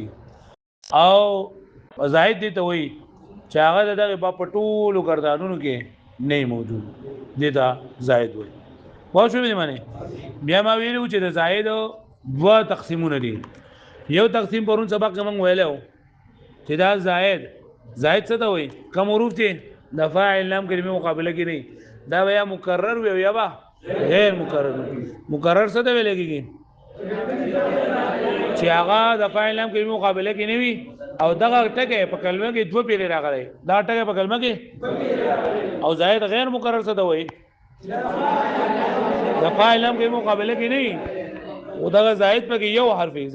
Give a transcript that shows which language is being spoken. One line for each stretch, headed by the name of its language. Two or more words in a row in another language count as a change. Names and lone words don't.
Pashto: او زائد دې ته وایي چې هغه د با په ټولو ګردانونو کې نه موجود، دې ته زائد وایي. واښو به معنی بیا ما ویلو چې د زائد دوه تقسیمونه دي. یو تقسیم پرون سبق کې موږ ویلو چې دا زائد څه ته وایي؟ کوم حروف دي د فاعل لام کلمې مقابله کې نه، دا بیا مکرر وي یا با غیر مکرر. مکرر څه ته ویل کېږي؟ چې هغه د فاعل لام کلمې مقابله کې نه وي او دغه ټکی په کلمه کې دوه پیری راغلی، دا ټکی په کلمه کې. او زائد غیر مکرر څه ته وایي؟ د فاعل لام کلمې مقابله کې نه وي او دغه زائد پکې یو حرف وي.